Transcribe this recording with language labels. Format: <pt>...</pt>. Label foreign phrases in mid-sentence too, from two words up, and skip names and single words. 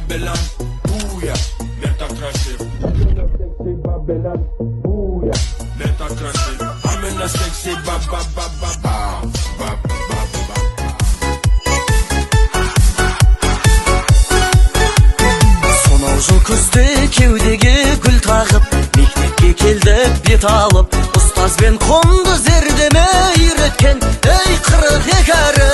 <en>Babylon, booyah, net a crash it. Sexy Babylon, booyah, net a crash it. I'm in a sexy ba ba ba ba ba ba ba ba.</en> <kk>Сонау жыл күзде кеудеге гүл тағып, мектепке келдік бет алып, ұстазбен қонды зердеме үйреткен, ей 42 әрі.</kk>